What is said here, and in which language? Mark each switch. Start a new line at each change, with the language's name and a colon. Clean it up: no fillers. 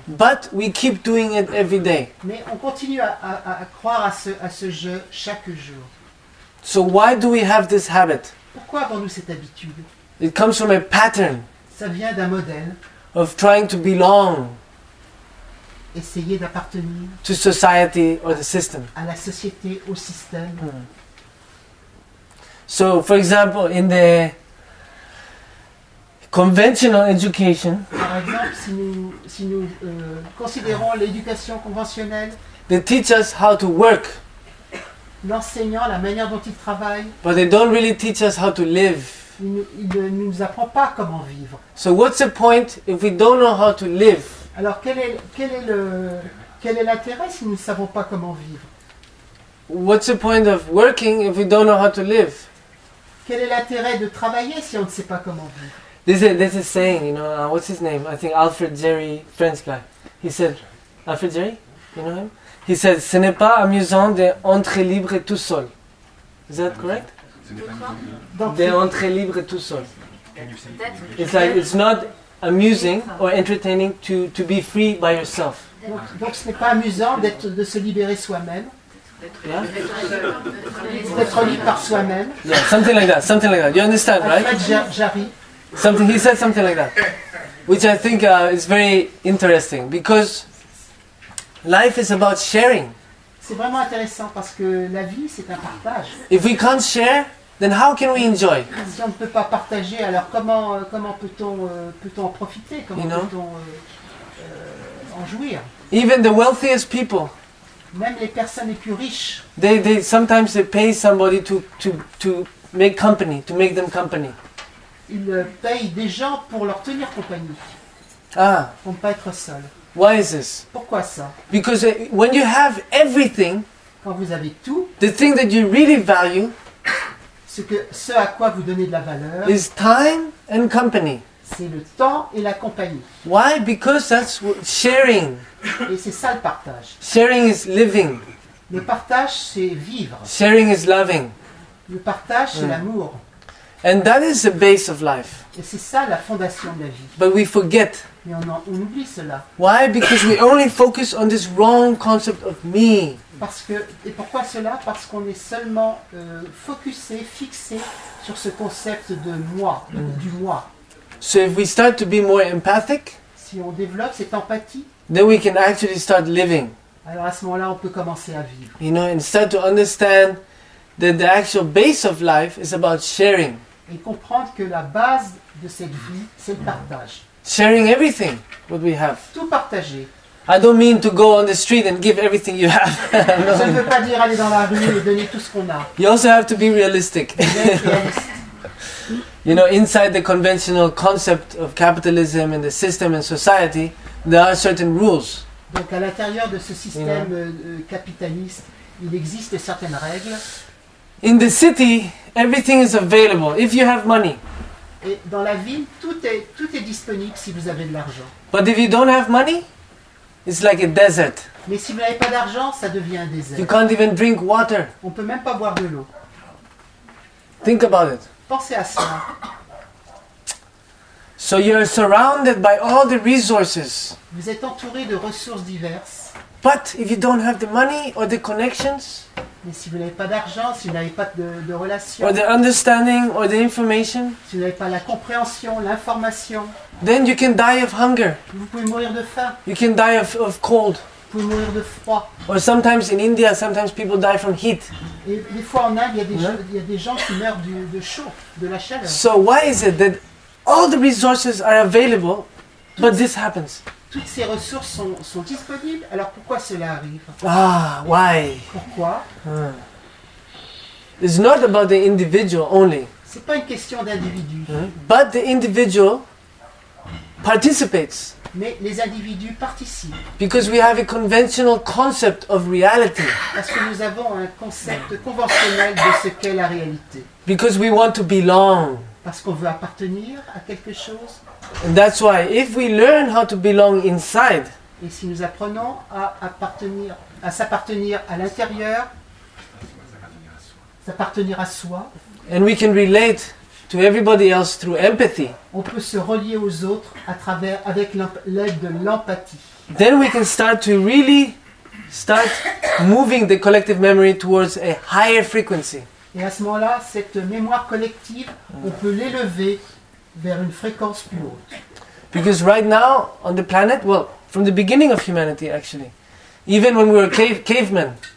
English: But we keep doing it every day.
French: Mais on continue à croire à ce je chaque jour.
English: So why do we have this habit?
French: Pourquoi avons-nous cette habitude?
English: It comes from a pattern
French: Ça vient d'un modèle,
English: of trying to belong
French: essayer d'appartenir
English: to society or the system.
French: à la société, au système.
English: So, for example, in the conventional education,
French: Par exemple, si nous considérons l'éducation conventionnelle,
English: they teach us how to work,
French: l'enseignant, la manière dont il travaille,
English: but they don't really teach us how to live.
French: il ne nous apprend pas comment vivre.
English: So what's the point if we don't know how to live?
French: Alors quel est l'intérêt si nous ne savons pas comment vivre?
English: What's the point of working if we don't know how to live?
French: Quel est l'intérêt de travailler si on ne sait pas comment vivre?
English: There's a saying, you know, what's his name? I think Alfred Jerry, French guy. He said, Alfred Jerry, you know him? He said,
French: ce n'est pas amusant d'entrer libre tout seul.
English: Is that correct?
French: Donc, D'entrer libre tout seul.
English: It's like, it's not amusing or entertaining to be free by yourself.
French: donc ce n'est pas amusant de se libérer soi-même,
English: Yeah?
French: d'être libre par soi-même.
English: Yeah, something like that. You understand, right? Alfred Jarry, He said something like that, which I think is very interesting because life is about sharing.
French: c'est vraiment intéressant parce que la vie c'est un partage.
English: If we can't share, then how can we enjoy?
French: Si on ne peut pas partager, alors comment peut-on en profiter? Comment
English: You know?
French: peut-on en jouir?
English: Even the wealthiest people,
French: Même les personnes les plus riches,
English: they sometimes they pay somebody to make company, to make them company.
French: ils payent des gens pour leur tenir compagnie, Ah, pour ne pas être seuls.
English: why is this?
French: Pourquoi ça?
English: Because when you have everything,
French: Quand vous avez tout,
English: the thing that you really value
French: ce à quoi vous donnez de la valeur,
English: is time and company.
French: c'est le temps et la compagnie.
English: Why? Because that's sharing.
French: Et c'est ça le partage.
English: Sharing is living.
French: Le partage, c'est vivre.
English: Sharing is loving.
French: Le partage, c'est l'amour.
English: And that is the base of life.
French: Et c'est ça la fondation de la vie.
English: But we forget.
French: Mais on oublie cela.
English: Why? Because we only focus on this wrong concept of me.
French: Et pourquoi cela? Parce qu'on est seulement focusé, fixé sur ce concept de moi, du moi.
English: So if we start to be more empathic,
French: Si on développe cette empathie,
English: then we can actually start living.
French: alors à ce moment-là, on peut commencer à vivre.
English: You know, and start to understand that the actual base of life is about sharing.
French: Et comprendre que la base de cette vie, c'est le partage.
English: Sharing everything what we have.
French: Tout partager.
English: I don't mean to go on the street and give everything you have.
French: Ça ne veut pas dire aller dans la rue et donner tout ce qu'on a.
English: You also have to be realistic.
French: Vous êtes réaliste.
English: You know, inside the conventional concept of capitalism and the system and society, there are certain rules.
French: Donc à l'intérieur de ce système capitaliste, il existe certaines règles.
English: In the city, everything is available if you have money.
French: Et dans la ville, tout est disponible si vous avez de l'argent.
English: But if you don't have money, it's like a desert.
French: Mais si vous n'avez pas d'argent, ça devient un
English: You
French: désert.
English: can't even drink water.
French: On ne peut même pas boire de l'eau.
English: Think about it.
French: Pensez à ça.
English: So you're surrounded by all the resources.
French: Vous êtes entouré de ressources diverses.
English: But if you don't have the money or the connections
French: Mais si vous n'avez pas d'argent, si vous n'avez pas de relations,
English: or the understanding or the information,
French: si vous n'avez pas la compréhension, l'information,
English: then you can die of hunger.
French: vous pouvez mourir de faim,
English: You can die of cold.
French: vous pouvez mourir de froid.
English: Or sometimes in India, sometimes people die from heat.
French: Et des fois en Inde, il y a des gens qui meurent de chaud, de la chaleur.
English: So why is it that all the resources are available, but this happens.
French: Toutes ces ressources sont disponibles, alors pourquoi cela arrive?
English: Ah, why?
French: Pourquoi?
English: It's not about the individual only,
French: C'est pas une question d'individu,
English: but the individual participates
French: mais les individus participent.
English: because we have a conventional concept of reality,
French: Parce que nous avons un concept conventionnel de ce qu'est la réalité.
English: because we want to belong.
French: Parce qu'on veut appartenir à quelque chose.
English: And that's why if we learn how to belong inside,
French: Et si nous apprenons à s'appartenir à l'intérieur, s'appartenir à soi,
English: and we can relate to everybody else through empathy,
French: on peut se relier aux autres avec l'aide de l'empathie.
English: then we can start to really start moving the collective memory towards a higher frequency.
French: Et à ce moment-là, cette mémoire collective, on peut l'élever vers une fréquence plus haute.
English: Because right now on the planet, well, from the beginning of humanity actually, even when we were cavemen,